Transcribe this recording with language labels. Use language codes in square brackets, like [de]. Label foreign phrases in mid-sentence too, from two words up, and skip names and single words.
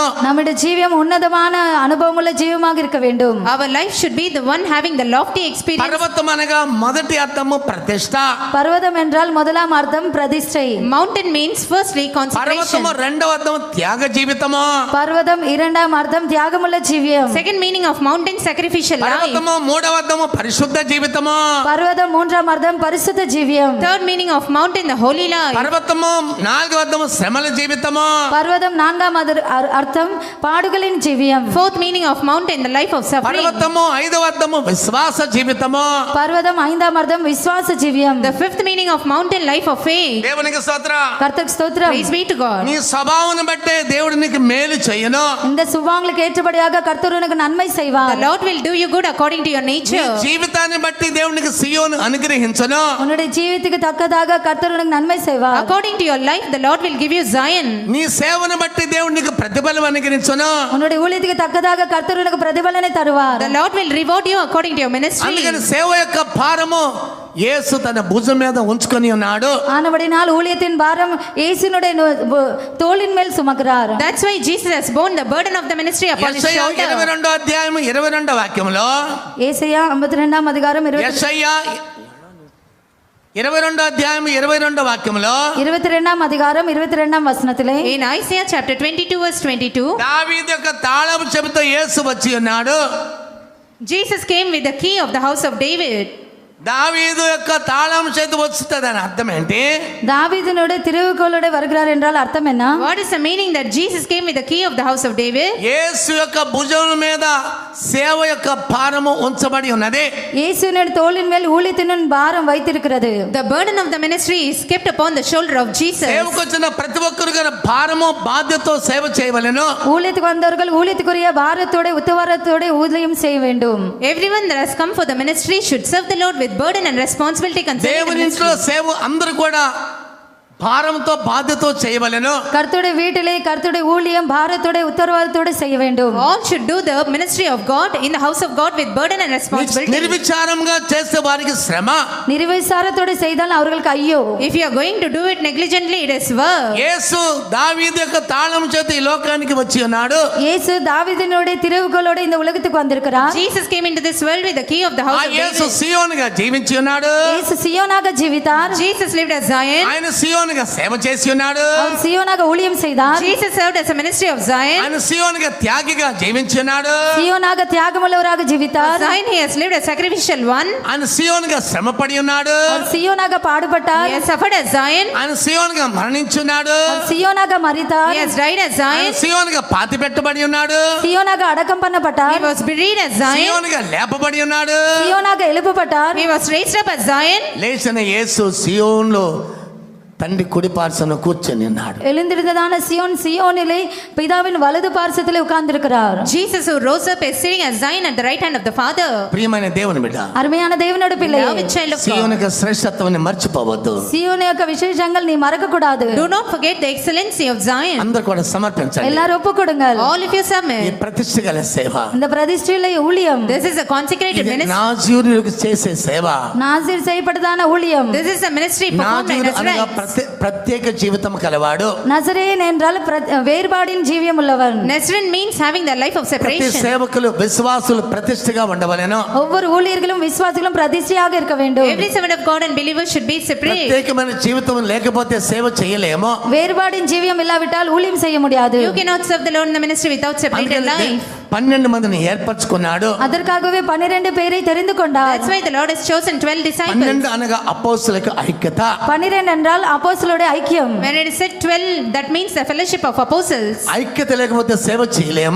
[ta] நம்முடைய ஜீவியம் உன்னதமான அனுபவமுள்ள ஜீவமாக இருக்க வேண்டும். [en] Our life should be the one having the lofty experience. [te] పర్వతం అనగా మొదటి అర్థము ప్రతిష్ట. [ta] பர்வதம் என்றால் முதலாம் அர்த்தம் பிரதிஷ்டை. [en] Mountain means firstly consecration. [te] పర్వతము రెండవ అర్థము త్యాగ జీవితము. [ta] பர்வதம் இரண்டாம் அர்த்தம் தியாகமுள்ள ஜீவியம். [en] Second meaning of mountain, sacrificial life. [te] పర్వతము మూడవ అర్థము పరిశుద్ధ జీవితము. [ta] பர்வதம் மூன்றாம் அர்த்தம் பரிசுத்த ஜீவியம். [en] Third meaning of mountain, the holy life. [te] పర్వతము నాలుగవ అర్థము శ్రమల జీవితము. [ta] பர்வதம் நான்காம் அர்த்தம் பாடுகளின் ஜீவியம். [en] Fourth meaning of mountain, the life of suffering. [te] పర్వతము ఐదవ అర్థము విశ్వాస జీవితము. [ta] பர்வதம் ஐந்தாம் அர்த்தம் விசுவாச ஜீவியம். [en] The fifth meaning of mountain, life of faith. [te] దేవునికి స్తోత్రం. [ta] கர்த்தருக்கு ஸ்தோத்திரம். [en] Praise be to God. [te] నీ స్వభావం బట్టే దేవుడు నీకు మేలు చేయను. [ta] இந்த சுவாங்களுக்கு ஏற்றபடியாக கர்த்தர் உனக்கு நன்மை The செய்வார். [en] Lord will do you good according to your నీ nature. [te] జీవితాన్ని బట్టి దేవునికి సియోను అనుగ్రహించను. [ta] உன்னுடைய ஜீவித்துக்கு தக்கதாக கர்த்தர் உனக்கு நன்மை செய்வார். [en] According to your life, the Lord will give you Zion. [te] నీ సేవను బట్టి దేవుడు నీకు ప్రతిఫలం అనుగ్రహించను. [ta] உன்னுடைய ஊழியத்துக்கு தக்கதாக கர்த்தர் உனக்கு பிரதிபலனை தருவார். [en] The Lord will reward you according to your ministry. [te] అందుకని సేవ యొక్క భారము యేసు తన భుజం మీద ఉంచుకొని ఉన్నాడు. [ta] ஆனபடினால் ஊழியத்தின் பாரம் இயேசுனுடைய தோளின் மேல் சுமக்கிறார். [en] That's why Jesus has borne the burden of the ministry upon his యెషయా shoulder. [te] 22వ అధ్యాయం 22వ వాక్యంలో [ta] ஏசாயா 52ஆம் அதிகாரம் [te] యెషయా 22వ అధ్యాయం 22వ వాక్యంలో [ta] 22ஆம் அதிகாரம் 22ஆம் வசனத்திலே [en] In Isaiah chapter 22 verse 22, [te] దావీదు యొక్క తాళపు చెవితో యేసు వచ్చి ఉన్నాడు. [en] Jesus came with the key of the house of David. [te] దావీదు యొక్క తాళం చేతి వస్తుందని అర్థం ఏంటి? [ta] தாவீதினுடைய திறவுகோலோட வருகிறார் என்றால் அர்த்தம் என்ன? [en] What is the meaning that Jesus came with the key of the house of David? [te] యేసు యొక్క భుజం మీద సేవ యొక్క భారము ఉంచబడి ఉన్నది. [ta] இயேசுவின் தோளின் மேல் ஊழியத்தின் பாரம் வைத்திருக்கிறது. [en] The burden of the ministry is kept upon the shoulder of Jesus. [te] సేవకు వచ్చిన ప్రతి ఒక్కరు కూడా భారము బాధ్యతతో సేవ చేయవలెను. [ta] ஊழியத்துக்கு வந்தவர்கள் ஊழியத்துக்குரிய பாரத்தோட உத்தரவாதத்தோட ஊழியம் செய்ய வேண்டும். [en] Everyone that has come for the ministry should serve the Lord with burden and responsibility concerning the [te] దేవుని ఇంట్లో [en] ministry. [te] సేవ అందరూ కూడా భారంతో బాధ్యతో చేయవలెను. [ta] கர்த்தருடைய வீட்டிலே கர்த்தருடைய ஊழியம் பாரத்தோட உத்தரவாதத்தோட செய்ய வேண்டும். [en] All should do the ministry of God in the house of God with burden and responsibility. [te] నిర్విచారంగా చేసే వారికి శ్రమ. [ta] నిర్విచారத்தோட செய்தால் அவர்களுக்கு ஐயோ. [en] If you are going to do it negligently, it is work. [te] యేసు దావీదు యొక్క తాళం చేత ఈ లోకానికి వచ్చి ఉన్నాడు. [ta] இயேசு தாவீதினுடைய திறவுகோலோட இந்த உலகத்துக்கு வந்திருக்கிறார். [en] Jesus came into this world with the key of the house ఆ of యేసు David. [te] సియోనుగా జీవించి ఉన్నాడు. [ta] இயேசு சியோனாக ஜீவித்தார். [en] Jesus lived as Zion. [te] ఆయన సియోనుగా సేవ చేసి ఉన్నాడు. [ta] அவர் சியோனாக ஊழியம் செய்தார். [en] Jesus served as a ministry of Zion. [te] ఆయన సియోనుగా త్యాగిగా జీవించి ఉన్నాడు. [ta] சியோனாக தியாகமுள்ளவராக ஜீவித்தார். [en] Zion, he has lived a sacrificial one. [te] ఆయన సియోనుగా శ్రమపడి ఉన్నాడు. [ta] அவர் சியோனாக பாடுபட்டார். [en] He has suffered as Zion. [te] ఆయన సియోనుగా మరణించున్నాడు. [ta] அவர் சியோனாக மரித்தார். [en] He has died as ఆయన Zion. [te] సియోనుగా పాతి పెట్టబడి ఉన్నాడు. [ta] சியோனாக அடக்கம் He பண்ணப்பட்டார். [en] was buried as Zion. [te] సియోనుగా లేపబడి ఉన్నాడు. [ta] சியோனாக எழுப்பப்பட்டார். [en] He was raised up as Zion. [te] లేచిన యేసు సియోన్లో తండ్రి కుడి పార్శ్వన కూర్చొని ఉన్నాడు. [ta] எழுந்திருந்ததான சியோனிலே பிதாவின் வலது பார்சத்திலே உட்கார்ந்திருக்கிறார். [en] Jesus who rose up is sitting as Zion at the right hand of the Father. [te] ప్రియమైన దేవుని బిడ్డ, [ta] அருமையான தேவனோட பிள்ளை, [en] Beloved child of God, [te] సియోను యొక్క శ్రేష్టత్వాన్ని మర్చిపోవద్దు. [ta] சியோன் యొక్క விசேஷங்கள் நீ மறக்க கூடாது. [en] do not forget the excellency of Zion. [te] అందరూ కూడా సమర్పించండి. [ta] எல்லாரும் ఒప్పు கொடுங்கள். [en] All of you ఈ submit. [te] ప్రతిష్ఠ గల సేవ, [ta] இந்த பிரதிஷ்டையிலே ஊழியம், [en] This is a consecrated ఇది ministry. [te] నాజీరులకు చేసే సేవ. [ta] நாசீர் செய்யப்பட்டதான ஊழியம். [en] This is a ministry performed by [te] నాజీరు అనగా [en] Nazarites. [te] ప్రత్యేక జీవితం కలవాడు. [ta] நசரேயன் என்றால் வேறுபாடின் ஜீவியம் உள்ளவன். [en] Nazarene means having the life of ప్రతి separation. [te] సేవకులు విశ్వాసులు ప్రతిష్ఠగా ఉండవలెను. [ta] ஒவ்வொரு ஊழியர்களும் விசுவாசிகளும் பிரதிஷ்டையாக இருக்க வேண்டும். [en] Every servant of God and believer should be separate. [te] ప్రత్యేకమైన జీవితం లేకపోతే సేవ చేయలేము. [ta] வேறுபாடின் ஜீவியம் இல்லாவிட்டால் ஊழியம் செய்ய முடியாது. [en] You cannot serve the Lord in the ministry without separated life. [te] 12 మందిని ఏర్పరచుకున్నాడు. [ta] அதற்காகவே 12 பேரை தெரிந்து கொண்டார். [en] That's why the Lord has chosen 12 disciples. [te] 12 అనగా అపోస్తలులకు ఐక్యత. [ta] 12 என்றால் அப்போஸ்தலருடைய ஐக்கியம். [en] When it is said 12, that means the fellowship of apostles. [te] ఐక్యత లేకపోతే సేవ చేయలేము.